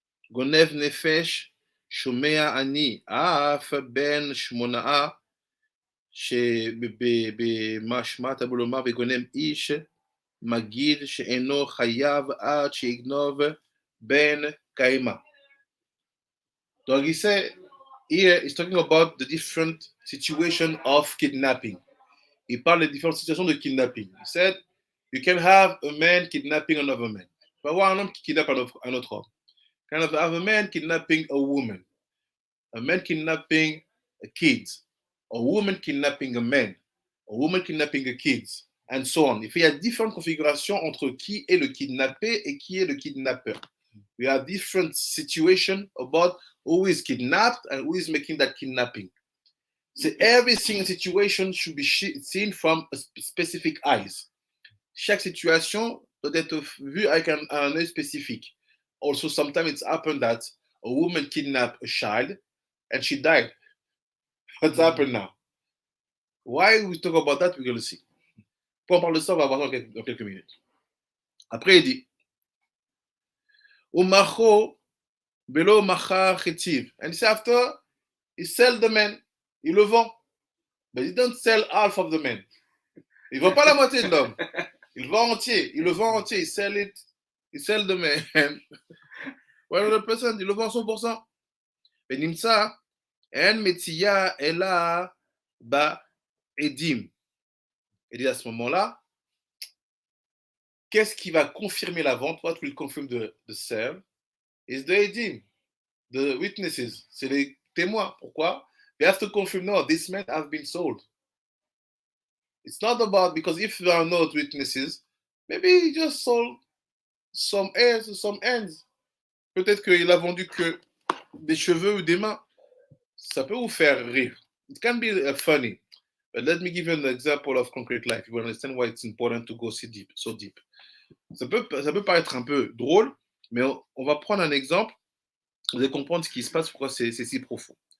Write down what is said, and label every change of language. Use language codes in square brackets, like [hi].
[he] גונב נפש שומע אני, אף בן 8 שבמשמע תלמוד לומר וגונב איש מגיד שאינו חייב עד שיגנוב בן קיימה. [en] Donc il said, here he's talking about the different situation of kidnapping. [fr] Il parle des différentes situations de kidnapping. [en] He said, you can have a man kidnapping another man. [fr] Tu peux avoir un homme qui kidnappe un autre homme. [en] You can have a man kidnapping a woman kidnapping a kid, a woman kidnapping a man, a woman kidnapping a kid, and so on. [fr] Il y a différentes configurations entre qui est le kidnappé et qui est le kidnappeur. [en] We have different situations about who is kidnapped and who is making that kidnapping. So every single situation should be seen from a specific eyes. [fr] Chaque situation doit être vue avec un œil spécifique. [en] Also, sometimes it's happened that a woman kidnapped a child and she died. What's happened now? Why we talk about that, we're going to see. [fr] Pour on parle de ça, on va voir dans quelques minutes. Après, il dit, Umacho belo macha chetiv. [en] And he said after, he sell the man. [fr] Il le vend. [en] But he don't sell half of the man. [fr] Il ne vend pas la moitié de l'homme. Il vend entier. Il le vend entier. Il sell it. Il sell the man. 100%. Il le vend 100%. Benimsa. [he] En metia ela ba edim. [fr] Et dit à ce moment-là, qu'est-ce qui va confirmer la vente? [en] What will confirm the sale? Is the edim, the witnesses. [fr] C'est les témoins. Pourquoi? [en] They have to confirm, no, this man has been sold. It's not about, because if there are no witnesses, maybe he just sold some hairs or some hands. [fr] Peut-être qu'il a vendu que des cheveux ou des mains. Ça peut vous faire rire. [en] It can be funny. But let me give you an example of concrete life. You will understand why it's important to go so deep. [fr] Ça peut paraître un peu drôle, mais on va prendre un exemple. Vous allez comprendre ce qui se passe, pourquoi c'est si profond.